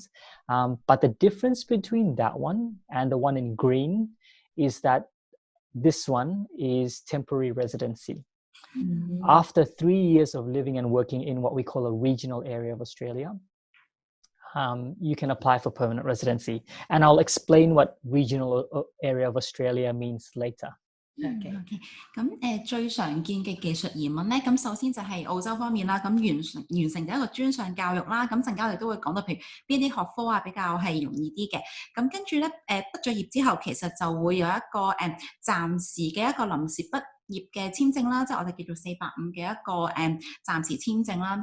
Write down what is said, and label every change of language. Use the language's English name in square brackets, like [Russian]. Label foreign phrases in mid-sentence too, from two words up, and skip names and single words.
[English] But the difference between that one and the one in green is that this one is temporary residency. After 3 years of living and working in what we call a regional area of Australia, you can apply for permanent residency. And I'll explain what regional area of Australia means later. [Cantonese] OK， 咁最常見嘅技術移民咧，咁首先就係澳洲方面啦，咁完成第一個專上教育啦，咁陣間我哋都會講到譬如邊啲學科啊比較係容易啲嘅，咁跟住咧畢咗業之後，其實就會有一個暫時嘅一個臨時畢業嘅簽證啦，即係我哋叫做485嘅一個暫時簽證啦。